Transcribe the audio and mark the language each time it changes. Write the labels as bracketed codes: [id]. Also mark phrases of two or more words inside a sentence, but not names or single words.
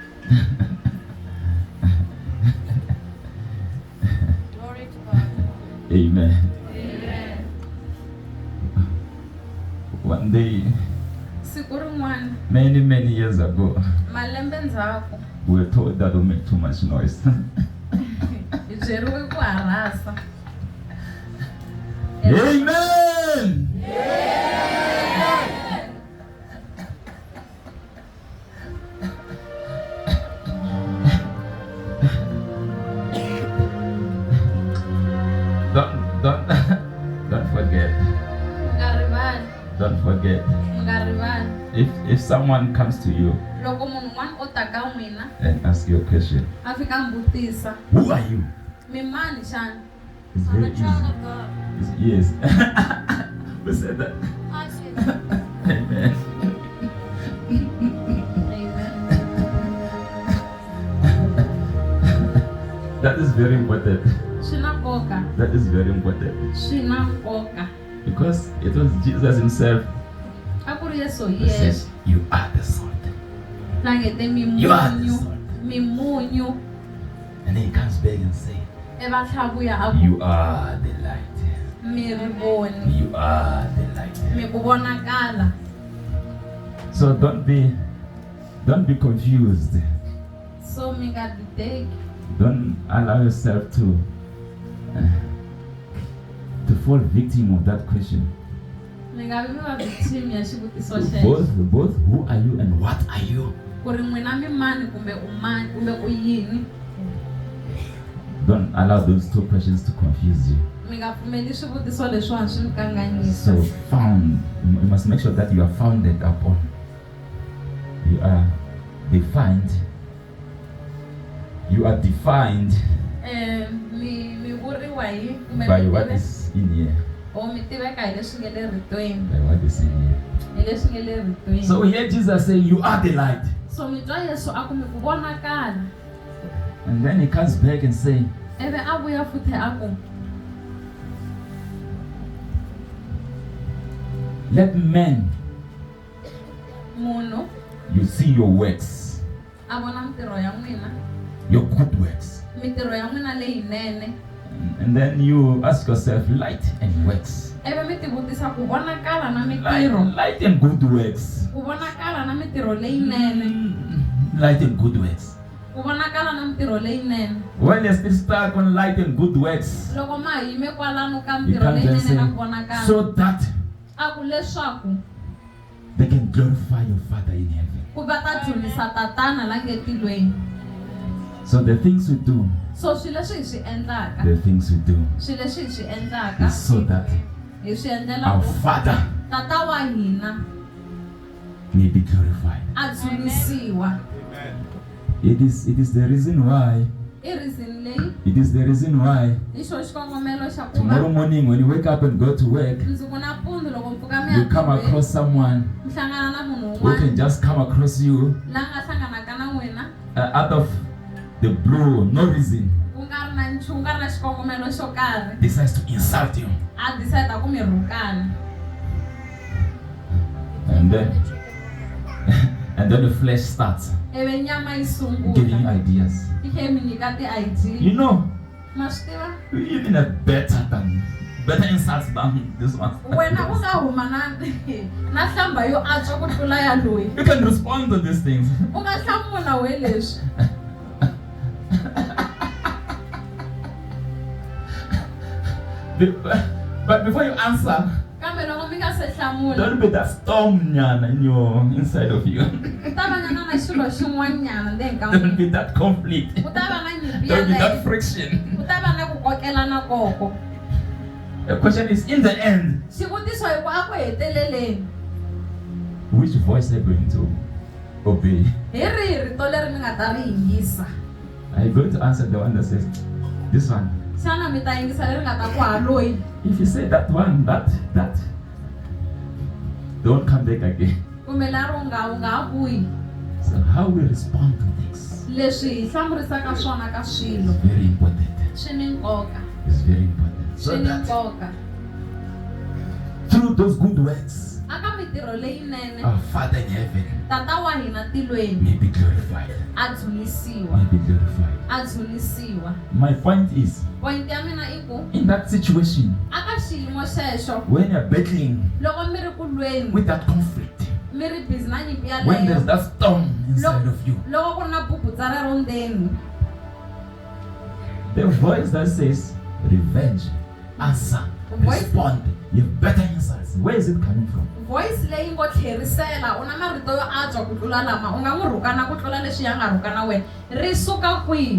[en] Glory to God. Amen. Amen. One day, [ts] siku rin'wana [en] many years ago, [ts] malembe ndzhaku [en] we were told that we make too much noise. [ts] hi byeriwe ku harasa. [en] Amen. Don't forget. [ts] Nga rivali, [en] Don't forget. [ts] nga rivali. [en] If someone comes to you [ts] Loko munhu un'wana o ta ka n'wina [en] and ask you a question, [ts] a fika a mbutisa [en] who are you? [ts] mi mani xana? [en] It's I'm very a child easy. of God. Yes. We said that. I said that. Amen. Amen. That is very important. [ts] Swi na nkoka, [en] That is very important. [ts] swi na nkoka. [en] Because it was Jesus himself [ts] A ku ri Yesu [en] who said, [ts] yexe [en] you are the salt. [ts] langete [en] You are the [ts] mimunyu, [en] salt. [ts] mimunyu. [en] And then he comes back and say, [ts] E va tlhavuya a ku [en] you are the light. [ts] mi ri voni, [en] You are the light. [ts] mi ku vonakala. [en] So don't be confused. [ts] So mi nga dideki, [en] Don't allow yourself to fall victim of that question. [ts] mi nga vi va victim ya xivutiso xexo. [en] Both who are you and what are you? [ts] Ku ri n'wina mi mani kumbe u mani kumbe u yini. [en] Don't allow those two questions to confuse you. [ts] Mi nga pfumeli swivutiso leswiwani swi mi kanganyisa. [en] So you must make sure that you are founded upon. You are defined. You are defined [ts] Mi vuriwa hi kumbe [en] by [ts] mi [en] what [ts] tive- [en] is in here. [ts] o mi tiveka hi leswi nga le ritweni, [en] By what is in here. [ts] hi leswi nga le ritweni. [en] So here Jesus saying, you are the light. [ts] So mi twa Yesu a ku mi ku vonakala. [en] And then he comes back and say, [ts] Ivi a vuya futhi a ku [en] let men [ts] munhu [en] you see your works, [ts] a vona mitirho ya n'wina, [en] your good works. [ts] mitirho ya n'wina leyinene. [en] And then you ask yourself, light and works. [ts] Ivi mi ti vutisa ku vonakala na mitirho, [en] Light and good works. [ts] ku vonakala na mitirho leyinene, [en] Light and good works. [ts] ku vonakala na mitirho leyinene. [en] When you're still stuck on light and good works, [ts] Loko ma yime kwalano ka [en] you [ts] mitirho [en] can't just [ts] leyinene na ku [en] say, [ts] vonakala, [en] so that [ts] a ku leswaku [en] they can glorify your Father in heaven. [ts] ku va ta dzunisa tatana la nge tilweni. [en] So the things we do, [ts] So swilo leswi hi swi endlaka, [en] the things we do [ts] swilo leswi hi swi endlaka [en] is so that [ts] hi swi endlela [en] our [ts] ku [en] Father [ts] tata wa hina [en] may be glorified. [ts] a dzunisiwa. [en] It is the reason why. [ts] I reason leyi [en] It is the reason why [ts] hi xo xikongomelo xa ku [en] tomorrow [ts] va [en] morning when you wake up and go to work, [ts] ndziko nampundzu loko mpfuka mi [en] you [ts] ya [en] come [ts] tirhweni, [en] across someone [ts] mi hlangana na munhu [en] who can [ts] un'wana [en] just come across you [ts] la nga hlanganaka na n'wina [en] out of the blue, no reason, [ts] ku nga ri na nchumu, ku nga ri na xikongomelo xo karhi, [en] decides to insult you. [ts] a decide ku mi rhukana. [en] And then the flesh starts [ts] Ivi nyama yi [en] giving you [ts] sungula [en] ideas. [ts] yi khe mi nyika ti-idea. [en] You know, [ts] Ma swi tiva? [en] even a better insults than this one. [ts] Wena u nga huma na hlamba yo antswa ku tlula ya loyi. [en] You can respond to these things. [ts] U nga hlamula we leswi. [en] But before you answer, [ts] Kambe loko mi nga se hlamula, [en] there'll be that storm nyana in your inside of you. [ts] ku ta va nyana na xilo xin'wanyana ndzeni ka [en] There'll [ts] n'wina. [en] be that conflict. [ts] Ku ta va na nyimpi [en] There'll be that [ts] yaleyo. [en] friction. [ts] Ku ta va na ku kokelana koko. [en] The question is, in the end, [ts] Xivutiso hi ku a ku heteleleni. [en] which voice are you going to obey? [ts] Hi rihi rito leri mi nga ta ri yingisa? [en] Are you going to answer the one that says, this one? [ts] Xana mi ta yingisa leri nga ta ku ha loyi? [en] If you say that one, that, don't come back again. [ts] Kumbe lero u nga ha vuyi. [en] So how we respond to things [ts] Leswi hi hlamurisaka swona ka swilo [en] is very important. [ts] swi ni nkoka. [en] It's very important. So [ts] Swi ni [en] that [ts] nkoka. [en] through those good works, [ts] Aka mitirho leyinene, [en] our Father in heaven [ts] tata wa hina tilweni [en] may be glorified. [ts] a a dzunisiwa [en] may be glorified. [ts] a dzunisiwa. [en] My point is, [ts] Point ya mina i ku [en] in that situation, [ts] aka xiyimo xexo [en] when you're battling [ts] loko mi ri ku lweni [en] with that conflict, [ts] mi ri busy na nyimpi [en] when there's [ts] yaleyo [en] that storm inside of you, [ts] loko ku ri na bubutsa rero ndzeni [en] the voice that says, revenge, answer, [ts] Voice- [en] respond, you have better answers. Where is it coming from? [ts] voice leyi ngo tlherisela u na marito yo antswa ku tlula lama u nga n'wi rhukana ku tlula leswi ya nga rhukana wena ri suka kwihi?